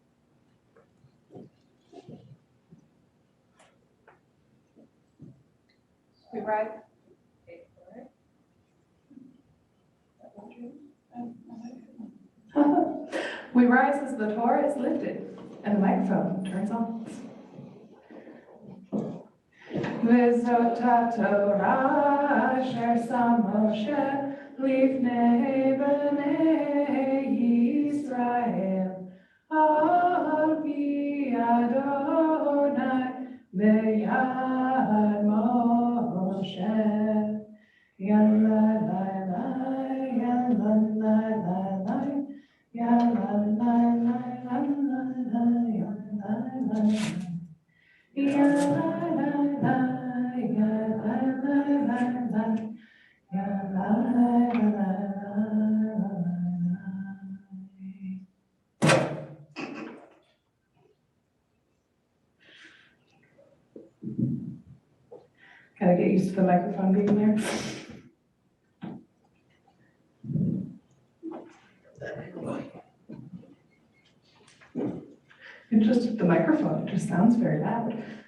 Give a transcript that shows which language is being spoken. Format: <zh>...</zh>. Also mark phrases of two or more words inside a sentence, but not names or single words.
<en>We ride. We rise as the Torah is lifted and the microphone turns on.</en> <he>וזאת תורה אשר שם משה לפני בני ישראל על פי ה׳ ביד משה. Yalla la la, yalla la la la, yalla la la la la, yalla la la. Ya la la la, ya la la la la, ya la la la la.</he> <en>Gotta get used to the microphone being there. It's just the microphone, it just sounds very loud.</en>